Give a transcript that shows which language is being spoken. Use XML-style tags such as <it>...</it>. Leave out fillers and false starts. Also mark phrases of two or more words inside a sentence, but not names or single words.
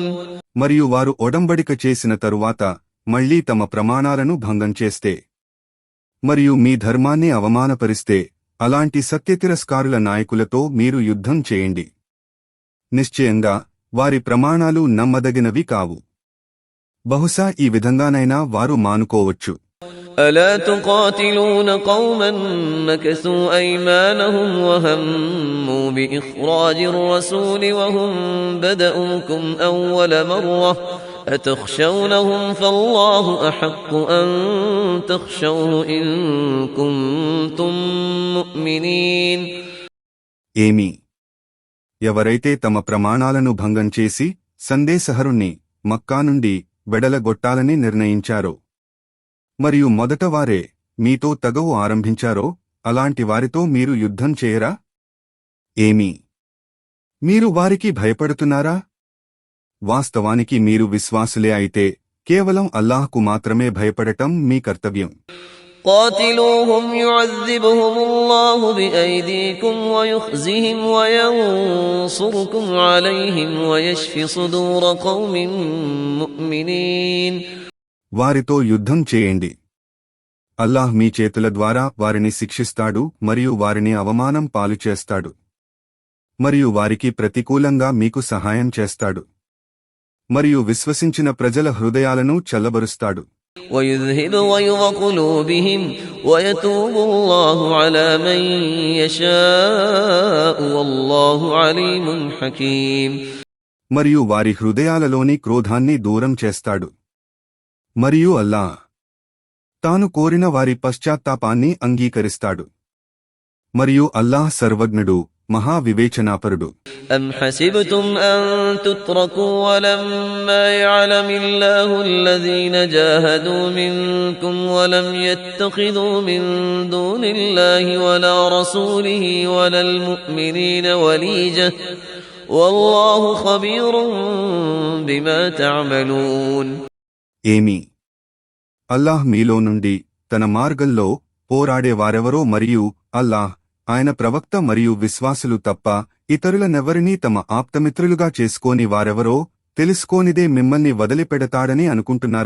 <te>మరియు వారు ఒడంబడిక చేసిన తరువాత మళ్లీ తమ ప్రమాణాలను భంగం చేస్తే మరియు మీ ధర్మాన్ని అవమానపరిస్తే అలాంటి సత్యతిరస్కారుల నాయకులతో మీరు యుద్ధం చేయండి. నిశ్చయంగా వారి ప్రమాణాలు నమ్మదగినవి కావు. బహుశా ఈ విధంగానైనా వారు మానుకోవచ్చు.</te> <ar>ألا تقاتلون قوما نكثوا أيمانهم وهموا بإخراج الرسول وهم بدؤوكم أول مرة أتخشونهم فالله أحق أن تخشوه إن كنتم مؤمنين.</ar> <te>ఏమి ఎవరైతే తమ ప్రమాణాలను భంగం చేసి సందేశహరుణ్ణి మక్కా నుండి వెడలగొట్టాలని నిర్ణయించారో మరియు మొదట వారే మీతో తగవు ఆరంభించారో అలాంటి వారితో మీరు యుద్ధం చేయరా? ఏమి మీరు వారికి భయపడుతున్నారా? వాస్తవానికి మీరు విశ్వాసులే అయితే కేవలం అల్లాహ్కు మాత్రమే భయపడటం మీ కర్తవ్యం.</te> <ar>قاتلوهم يعذبهم الله بأيديكم ويخزهم وينصركم عليهم ويشف صدور قوم مؤمنين.</ar> <te>వారితో యుద్ధం చేయండి. అల్లాహ్ మీ చేతుల ద్వారా వారిని శిక్షిస్తాడు మరియు వారిని అవమానం పాలు చేస్తాడు మరియు వారికి ప్రతికూలంగా మీకు సహాయం చేస్తాడు మరియు విశ్వసించిన ప్రజల హృదయాలను చల్లబరుస్తాడు.</te> <ar>ويذهب غيظ قلوبهم ويتوب الله على من يشاء والله عليم حكيم.</ar> <te>మరియు వారి హృదయాలలోని క్రోధాన్ని దూరం చేస్తాడు మరియు అల్లాహ్ తాను కోరిన వారి పశ్చాత్తాపాన్ని అంగీకరిస్తాడు మరియు అల్లాహ్ సర్వజ్ఞుడు మహా వివేచనాపరుడు.</te> <ar>أم حسبتم أن تتركوا ولما يعلم الله الذين جاهدوا منكم ولم يتخذوا من دون الله ولا رسوله ولا المؤمنين وليجة والله خبير بما تعملون.</ar> <te>ఏమి అల్లాహ్ మీలో నుండి తన మార్గంలో పోరాడేవారెవరో మరియు అల్లాహ్ ఆయన ప్రవక్త మరియు విశ్వాసులు తప్ప ఇతరులనెవరినీ తమ ఆప్తమిత్రులుగా చేసుకోని వారెవరో తెలుసుకోనిదే మిమ్మల్ని వదిలిపెడతాడని అనుకుంటున్నారా?</te>